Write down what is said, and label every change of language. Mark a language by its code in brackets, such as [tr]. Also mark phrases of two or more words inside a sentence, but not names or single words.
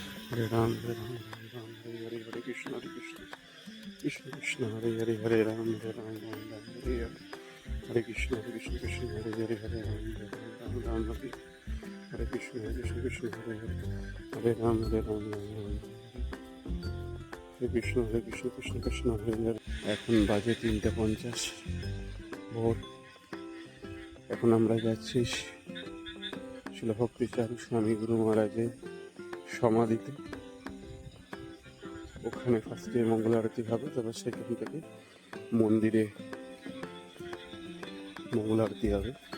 [sa] Hare Ram, Hare Ram, Hare Ram, Hare Hare, Hare Krishna, Krishna Krishna, Hare Hare, Hare Ram, Hare Ram, Ram Ram, Hare Hare, Hare Krishna, Krishna Krishna, Hare Hare, Hare Ram, Hare Ram, Ram Ram, Hare Krishna, Krishna Krishna, Hare Hare, Hare Ram, Hare Ram, Ram Ram, Hare Krishna, Krishna Krishna, Hare Hare। [bn] এখন বাজে 3:50 ভোর। এখন আমরা যাচ্ছি শিল ভক্তি চারু স্বামী গুরু মহারাজের সমাধিতে। ওখানে ফার্স্টে মঙ্গল আরতি হবে, তারপর সেখান থেকে মন্দিরে মঙ্গল আরতি হবে।